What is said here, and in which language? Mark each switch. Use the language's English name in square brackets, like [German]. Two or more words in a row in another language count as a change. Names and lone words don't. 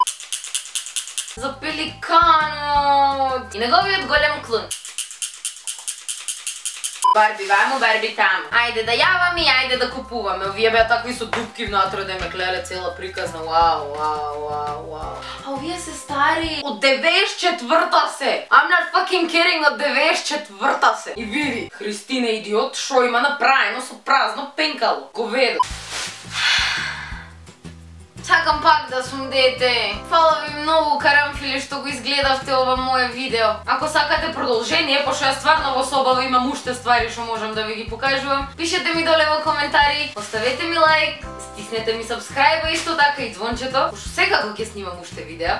[Macedonian] За пеликанот. И неговиот голем клун. Барби вамо, Барби тамо. Ајде да јаваме и ајде да купуваме. Овие беа такви со дупки внатре да ме клеле цела приказна. Вау. А овие се стари од 94-та се. [English] I'm not fucking kidding, [Macedonian] од 94-та се. И види, Христина идиот, шо има направено со празно пенкало. Говедо. Сакам пак да сум дете. Фала ви многу, карамфили, што го изгледавте ова мое видео. Ако сакате продолжение, пошто ја стварно во собава имам уште ствари што можам да ви ги покажувам, пишете ми доле во коментари, оставете ми лайк, стиснете ми сабскрајба исто така и звончето, пошто секако ќе снимам уште видео.